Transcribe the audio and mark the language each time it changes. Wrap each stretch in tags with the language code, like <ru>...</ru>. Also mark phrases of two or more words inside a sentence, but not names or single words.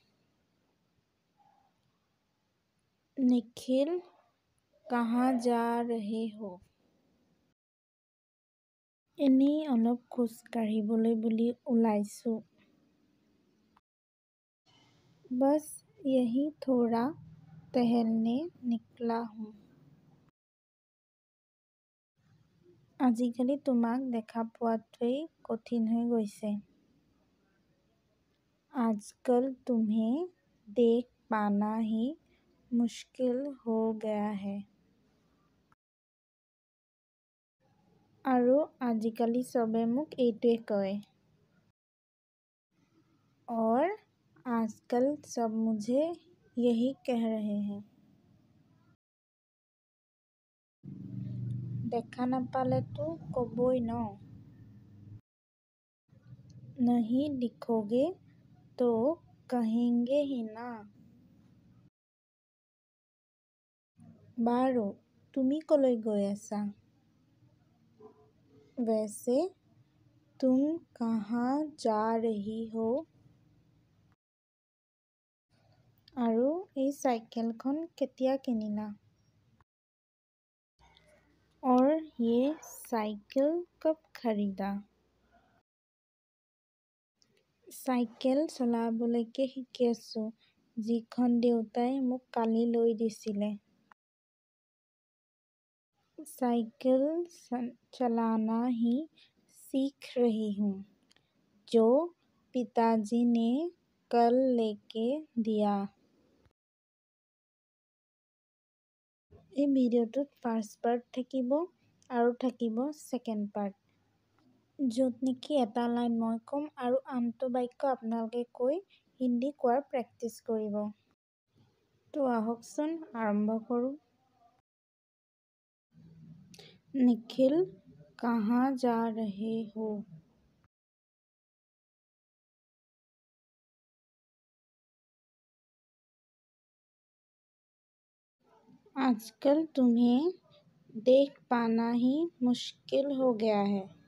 <hi>निखिल कहाँ जा रहे हो?</hi> <as>এনেই অলপ খোজ কাঢ়িবলৈ বুলি ওলাইছোঁ।</as> <hi>বছ यही थोड़ा टहलने निकला हूँ।</hi> <as>আজিকালি তোমাক দেখা পোৱাটোৱেই কঠিন হৈ গৈছে।</as> <hi>आजकल तुम्हें देख पाना ही मुश्किल हो गया है।</hi> <as>আৰু আজিকালি চবে মোক এইটোৱে কয়।</as> <hi>और आजकल सब मुझे यही कह रहे हैं।</hi> <as>দেখা নাপালেতো কবই ন।</as> <hi>नहीं दिखोगे तो कहेंगे ही ना।</hi> <as>বাৰু তুমি কলৈ গৈ আছা?</as> <hi>वैसे तुम कहाँ जा रही हो?</hi> <as>আৰু এই চাইকেলখন কেতিয়া কিনিলা?</as> <hi>और ये साइकिल कब खरीदा?</hi> <as>চাইকেল চলাবলৈকে শিকি আছোঁ, যিখন দেউতাই মোক কালি লৈ দিছিলে।</as> <hi>साइकिल चलाना ही सीख रही हूँ, जो पिताजी ने कल लेके दिया।</hi> <as>এই ভিডিঅ'টোত</as> <en>first part</en> <as>থাকিব আৰু থাকিব</as> <en>second part,</en> <as>য'ত নেকি এটা লাইন মই ক'ম আৰু আনটো বাক্য আপোনালোকে কৈ হিন্দী কোৱাৰ প্ৰেক্টিচ কৰিব। তো আহকচোন আৰম্ভ কৰোঁ।</as> <hi>निखिल कहाँ जा रहे हो? आजकल तुम्हें देख पाना ही मुश्किल हो गया है।</hi>